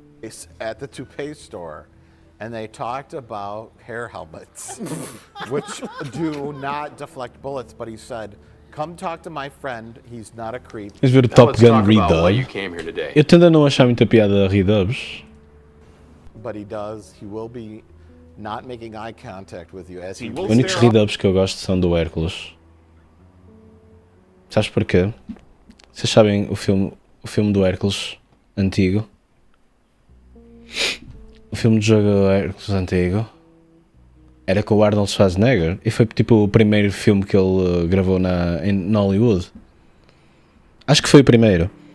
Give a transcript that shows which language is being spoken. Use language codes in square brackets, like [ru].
[en] toothpaste at the toothpaste store, and they talked about hair helmets, which do not deflect bullets. But he said, "Come talk to my friend. He's not a creep." [pt] Vamos ver o Top Gun redub. Eu tendo a não achar muita piada a redubs. [en] But he does. He will be not making eye contact with you as he [pt] Os únicos redubs que eu gosto são do Hércules. Sabes porquê? Vocês sabem o filme do Hércules antigo? O filme do jogo Hércules antigo era com o Arnold Schwarzenegger e foi tipo o primeiro filme que ele gravou na Hollywood. Acho que foi o primeiro.